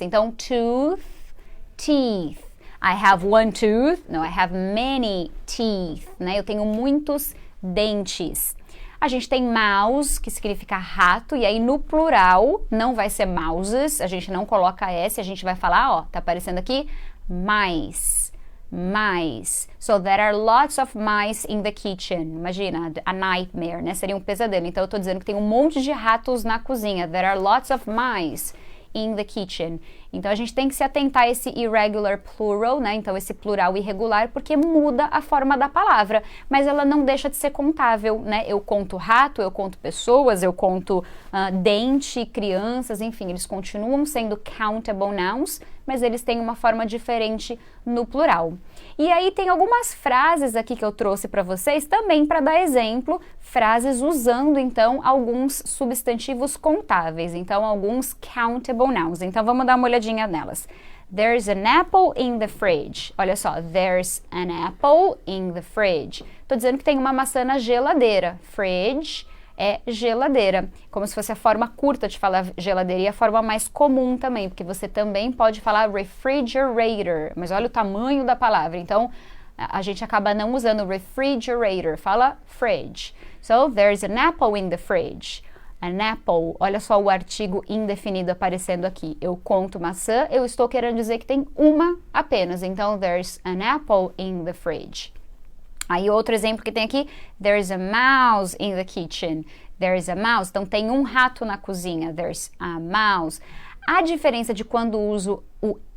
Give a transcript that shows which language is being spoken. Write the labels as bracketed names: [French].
[English] Então tooth, teeth. I have one tooth, no, I have many teeth, né, [Portuguese] eu tenho muitos dentes. A gente tem mouse, que significa rato, e aí no plural não vai ser mouses, a gente não coloca S, a gente vai falar, ó, tá aparecendo aqui, mice, mice. [English] So there are lots of mice in the kitchen. [Portuguese] Imagina, [English] a nightmare, [Portuguese] né? Seria um pesadelo. Então eu tô dizendo que tem um monte de ratos na cozinha. [English] There are lots of mice in the kitchen. [Portuguese] Então a gente tem que se atentar a esse irregular plural, né? Então esse plural irregular, porque muda a forma da palavra, mas ela não deixa de ser contável, né? Eu conto rato, eu conto pessoas, eu conto dente, crianças, enfim, eles continuam sendo countable nouns, mas eles têm uma forma diferente no plural. E aí tem algumas frases aqui que eu trouxe para vocês também para dar exemplo, frases usando então alguns substantivos contáveis, então alguns countable nouns. Então vamos dar uma olhadinha nelas. [English] There's an apple in the fridge. [Portuguese] Olha só, [English] there's an apple in the fridge. [Portuguese] Tô dizendo que tem uma maçã na geladeira. Fridge é geladeira, como se fosse a forma curta de falar geladeira e a forma mais comum também, porque você também pode falar refrigerator, mas olha o tamanho da palavra, então a gente acaba não usando refrigerator, fala fridge. [English] So, there's an apple in the fridge. An apple, [Portuguese] olha só o artigo indefinido aparecendo aqui. Eu conto maçã, eu estou querendo dizer que tem uma apenas, então [English] there's an apple in the fridge. [Portuguese] Aí outro exemplo que tem aqui, [English] there's a mouse in the kitchen. There's a mouse, [Portuguese] então tem um rato na cozinha. There's a mouse. A diferença de quando uso o